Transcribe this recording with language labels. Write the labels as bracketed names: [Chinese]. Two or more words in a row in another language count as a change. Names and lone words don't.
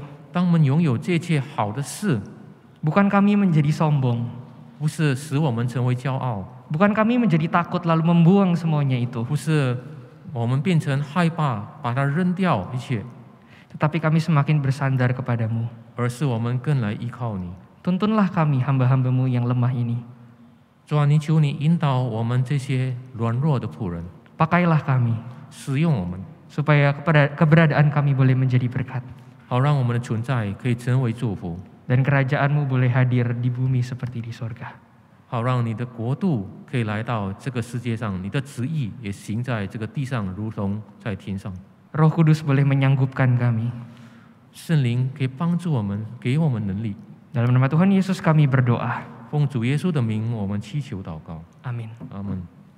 [Chinese] 当我们拥有这一切好的事， [Indonesian] bukan kami menjadi sombong, [Chinese] 不是使我们成为骄傲， [Indonesian] bukan kami menjadi takut lalu membuang semuanya itu, [Chinese] 不是我们变成害怕，把它扔掉一切， [Indonesian] tetapi kami semakin bersandar kepadamu. [Chinese] 而是我们更来依靠你。 [Indonesian] Tuntunlah kami hamba-hambamu yang lemah ini. [Chinese] 主啊，你求你引导我们这些软弱的仆人， [Indonesian] Pakailah kami, [Chinese] 使用我们， [Indonesian] supaya keberadaan kami boleh menjadi berkat. [Chinese] 好让我们的存在可以成为祝福， [Indonesian] Dan kerajaanmu boleh hadir di bumi seperti di sorga. [Chinese] 好让你的国度可以来到这个世界上，你的旨意也行在这个地上，如同在天上。 [Indonesian] Roh Kudus boleh menyanggupkan kami. [Chinese] 圣灵可以帮助我们，给我们能力。 [Indonesian] Dalam nama Tuhan Yesus kami berdoa. [Chinese] 奉主耶稣的名，我们祈求祷告， [Indonesian] Amin. [Chinese] 阿门。